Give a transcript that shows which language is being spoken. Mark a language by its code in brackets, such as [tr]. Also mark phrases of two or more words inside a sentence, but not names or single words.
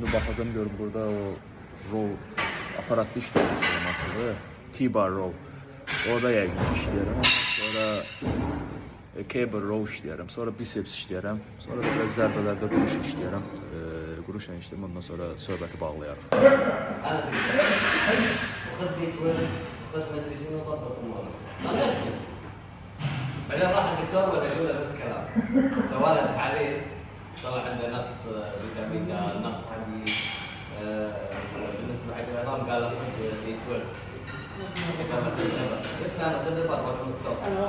[az] İndi baxacağam görüm burada o row aparatda işləyə bilərəm. [en] T-bar row. [az] Orada yəqin işləyərəm. Ondan sonra [en] cable row [az] işləyərəm. Sonra biceps işləyərəm. Sonra da biraz zərbələrdə quruş işləyərəm. Quruşla işləyərəm. Ondan sonra söhbəti bağlayarıq. [ar] بعدين راح الدكتور ولا يقول له نفس الكلام سواء التحاليل طلع عنده نقص فيتامين د نقص حديد بالنسبه حق العظام قال له خذ بي 12 قال له قلت له انا خذ 4 مستوى